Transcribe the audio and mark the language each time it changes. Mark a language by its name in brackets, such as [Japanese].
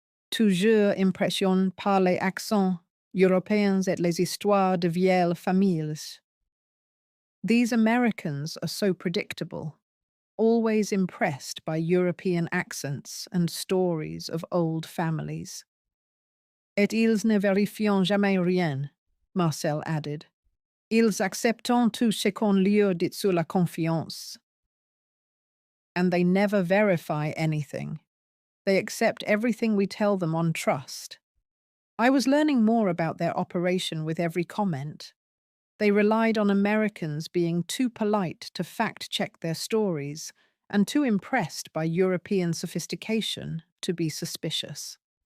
[French] Toujours impressionnée par les accents européens et les histoires de vieilles familles. [English] These Americans are so predictable, always impressed by European accents and stories of old families. [French] Et ils ne vérifient jamais rien, Marcel [English] added. [French] Ils acceptent tout ce qu'on leur dit sur la confiance. [English] And they never verify anything. They accept everything we tell them on trust. I was learning more about their operation with every comment. They relied on Americans being too polite to fact-check their stories and too impressed by European sophistication to be suspicious.